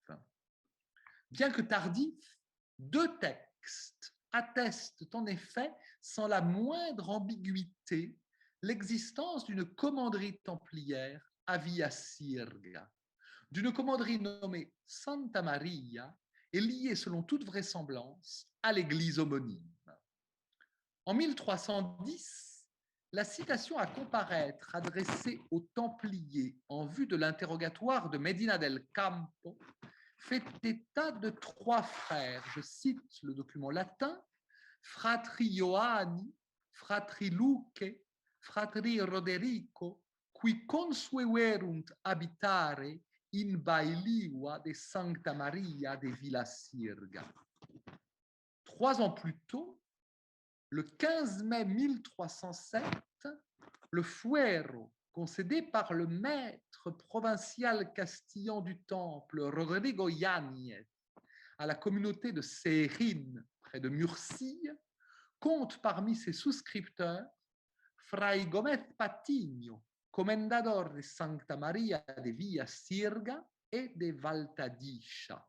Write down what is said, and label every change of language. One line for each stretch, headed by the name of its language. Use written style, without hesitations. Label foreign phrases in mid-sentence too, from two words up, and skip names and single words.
French: Bien que tardifs, 2 textes attestent en effet sans la moindre ambiguïté l'existence d'une commanderie templière à Villasirga, d'une commanderie nommée Santa Maria et liée selon toute vraisemblance à l'église homonyme. En 1310, la citation à comparaître adressée aux Templiers en vue de l'interrogatoire de Medina del Campo fait état de 3 frères, je cite le document latin,
Latin: fratri Ioanni, fratri Luce, fratri Roderico, qui consueverunt habitare in bailiua de Sancta Maria de Villasirga.
French: 3 ans plus tôt, le 15 mai 1307, le fuero concédé par le maître provincial castillan du Temple, Rodrigo Yáñez, à la communauté de Sérine, près de Murcie, compte parmi ses souscripteurs Fray Gómez Patiño,
Spanish: comendador de
French: Santa Maria de Villasirga et de Valtadisha.